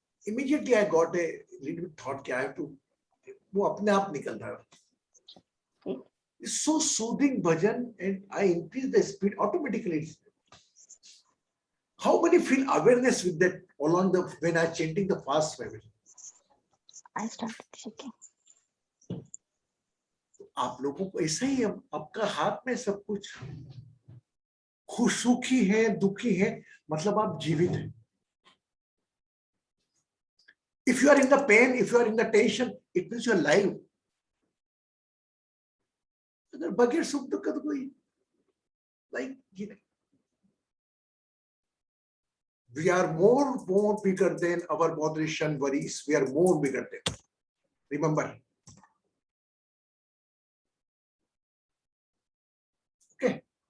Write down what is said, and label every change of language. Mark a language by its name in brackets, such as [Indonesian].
[English] Immediately I got a little bit thought कि I have to, [Hindi] वो अपने आप निकल रहा है. [English] It's so soothing bhajan, and I increase the speed automatically. How many feel awareness with that along the when I chanting the fast vibration? I started shaking. [Hindi] आप लोगों को ऐसा ही है, आपका हाथ में सब कुछ. खुश सुखी है, दुखी है, मतलब आप जीवित हैं. [English] If you are in the pain, if you are in the tension, it means you are alive. [Hindi] अगर बगैर सुख दुख का तो कोई लाइक ये नहीं. [English] We are more bigger than our moderation worries. We are more bigger than. Remember. Okay.